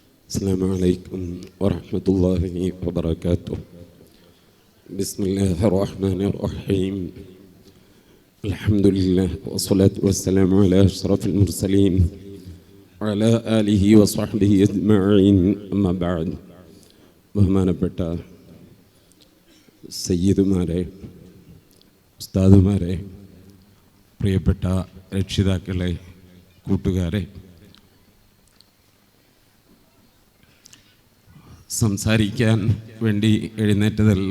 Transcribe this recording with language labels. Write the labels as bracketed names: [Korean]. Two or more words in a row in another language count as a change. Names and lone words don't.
[Arabic] السلام عليكم ورحمة الله وبركاته. بسم الله الرحمن الرحيم. الحمد لله والصلاة والسلام على أشرف المرسلين وعلى آله وصحبه أجمعين. أما بعد. [Malayalam] ബഹുമാനപ്പെട്ട സയ്യിദുമാരെ, ഉസ്താദുമാരെ, പ്രിയപ്പെട്ട രക്ഷിതാക്കളെ, കൂട്ടുകാരെ, സംസാരിക്കാൻ വേണ്ടി എഴുന്നേറ്റതല്ല.